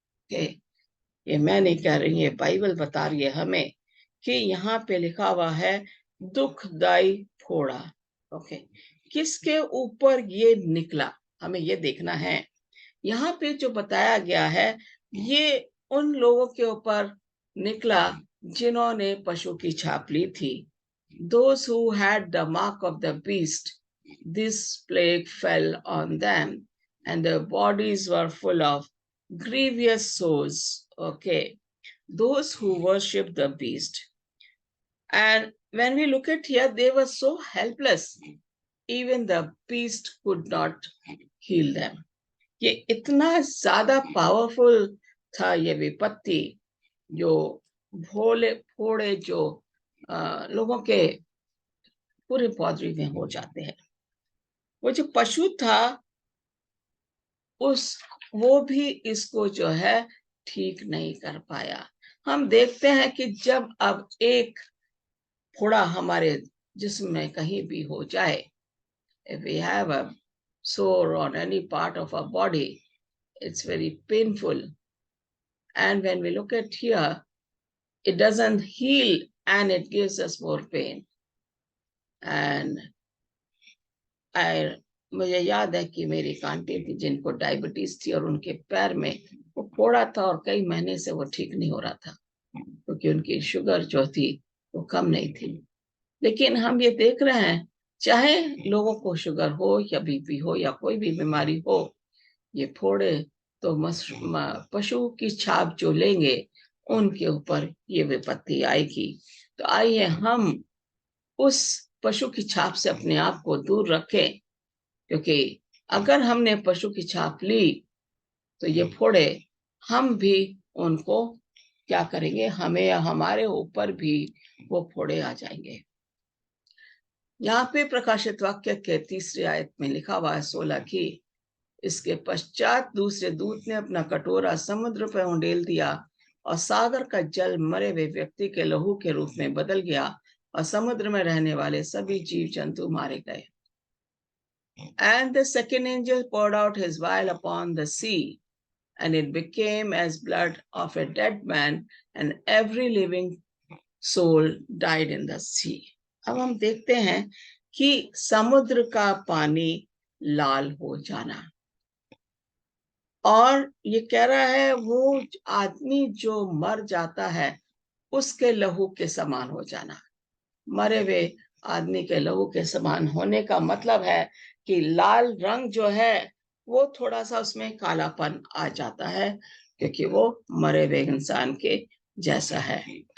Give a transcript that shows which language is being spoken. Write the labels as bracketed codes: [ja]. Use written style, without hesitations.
[hi] ये मैं नहीं कह रही, है बाइबल बता रही है हमें कि यहाँ पे लिखा हुआ है दुखदायी फोड़ा। ओके, किसके ऊपर ये निकला, हमें ये देखना है। यहाँ पे जो बताया गया है ये उन लोगों के ऊपर निकला जिन्होंने पशु की छाप ली थी। [en] Those who had the mark of the beast, this plague fell on them, and their bodies were full of grievous sores. Okay, those who worship the beast. And when we look at here, they were so helpless. Even the beast could not heal them. [hi] ये इतना ज्यादा powerful था ये विपत्ति, जो भोले फोड़े जो लोगों के पूरे बॉडी में हो जाते हैं। वो जो पशु था वो भी इसको जो है ठीक नहीं कर पाया। हम देखते हैं कि जब अब एक फोड़ा हमारे जिस्म में कहीं भी हो जाए, [en] if we have a sore on any part of our body, it's very painful. And when we look at here, it doesn't heal and it gives us more pain. And I [hi] मुझे याद है कि मेरी एक aunty थी जिनको diabetes थी और उनके पैर में वो फोड़ा था और कई महीने से वो ठीक नहीं हो रहा था, क्योंकि उनकी शुगर जो थी वो कम नहीं थी। लेकिन हम ये देख रहे हैं, चाहे लोगों को शुगर हो या बीपी हो या कोई भी बीमारी हो, ये फोड़े तो पशु की छाप जो लेंगे उनके ऊपर ये विपत्ति आएगी। तो आइए हम उस पशु की छाप से अपने आप को दूर रखें, क्योंकि अगर हमने पशु की छाप ली तो ये फोड़े हम भी उनको क्या करेंगे, हमें या हमारे ऊपर भी वो फोड़े आ जाएंगे। यहाँ पे प्रकाशित वाक्य के 3री आयत में लिखा हुआ है 16 की, इसके पश्चात दूसरे दूत ने अपना कटोरा समुद्र पर उंडेल दिया और सागर का जल मरे हुए व्यक्ति के लहू के रूप में बदल गया और समुद्र में रहने वाले सभी जीव जंतु मारे गए। [en] And the second angel poured out his vial upon the sea, and it became as blood of a dead man, and every living soul died in the sea. [hi] अब हम देखते हैं कि समुद्र का पानी लाल हो जाना, और ये कह रहा है वो आदमी जो मर जाता है उसके लहू के समान हो जाना। मरे हुए आदमी के लहू के समान होने का मतलब है कि लाल रंग जो है वो थोड़ा सा उसमें कालापन आ जाता है, क्योंकि वो मरे हुए इंसान के जैसा है।